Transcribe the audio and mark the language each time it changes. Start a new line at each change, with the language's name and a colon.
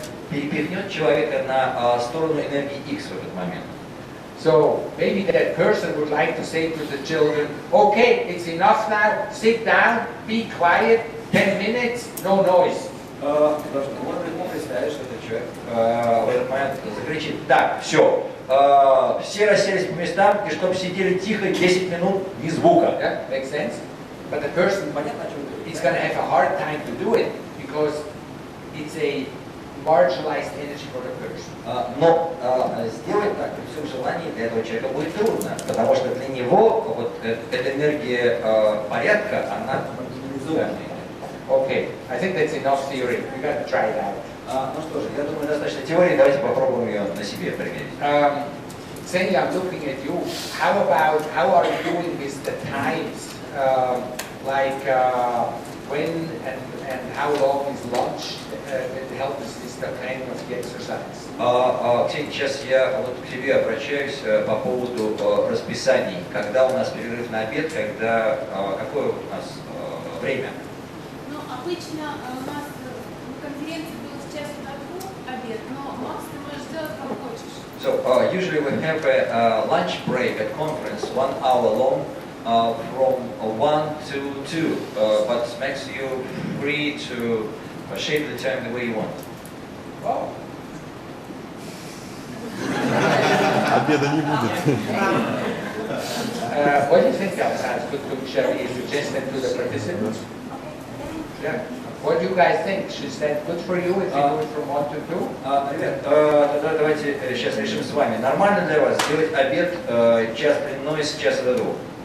Russian: перепихнет человека на сторону энергии X в этот момент.
English: So maybe that person would like to say to the children, okay, it's enough now, sit down, be quiet, 10 minutes, no noise.
Russian: Можно представить, что этот человек в этот момент закричит: так, все, все расселись по местам, и чтобы сидели тихо 10 минут, ни звука.
English: Yeah, makes sense? But the person is going to have a hard time to do it because it's a marginalized energy for the person. Но сделать так при всем желании для этого человека будет трудно, потому что для него вот эта энергия порядка, она маргинализованная. Okay, I think that's enough theory. We're going to try it out.
Russian: Ну что же, я думаю, достаточно теории, давайте попробуем ее на себе примерить.
English: Xenia, I'm looking at you. How are you doing with the times? When and how long is lunch that helps with the planning of the exercise?
Russian: Ксения, сейчас я вот к тебе обращаюсь по поводу расписаний. Когда у нас перерыв на обед, какое у нас время? Ну, обычно у нас на конференции было с часу до 2 обед, но Макс, ты можешь сделать как хочешь.
English: So usually we have a lunch break at conference, 1 hour long, from 1 to 2. But Max, you free to shape the time the way you want. Oh.
Russian: Обеда не будет.
English: What do you think, Alessandro? Shall we suggest that to the participants? Yeah. What do you guys think? Is that good for you if you do it from 1 to 2?
Russian: Ребят, тогда давайте сейчас решим с вами. Нормально для вас сделать обед час длиной с часа до 2?